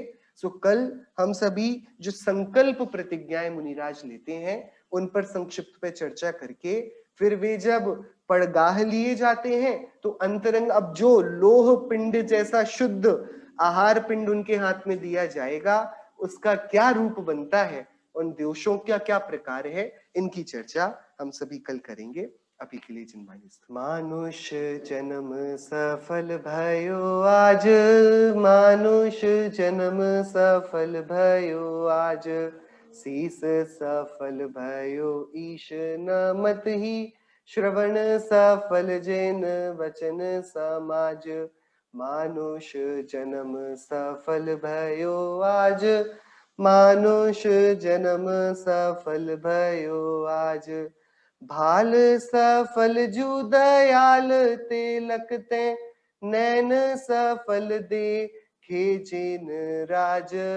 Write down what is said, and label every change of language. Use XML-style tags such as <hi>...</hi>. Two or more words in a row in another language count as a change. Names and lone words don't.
<hi>सो कल हम सभी जो संकल्प प्रतिज्ञाएं मुनिराज लेते हैं उन पर संक्षिप्त पे चर्चा करके फिर वे जब पड़गाह लिए जाते हैं तो अंतरंग, अब जो लोह पिंड जैसा शुद्ध आहार पिंड उनके हाथ में दिया जाएगा उसका क्या रूप बनता है, उन दोषों का क्या प्रकार है, इनकी चर्चा हम सभी कल करेंगे। अभी के लिए जिनवाणी।</hi> <bra>मानुष जन्म सफल भयो आज, मानुष जन्म सफल भयो आज, शीस सफल भयो ईश न मत ही, श्रवण सफल जिन वचन समाज। मानुष जन्म सफल भयो आज, मानुष जन्म सफल भयो आज, भाल सफल जू दयाल ते लखते, नैन सफल देखे जिन राज,</bra>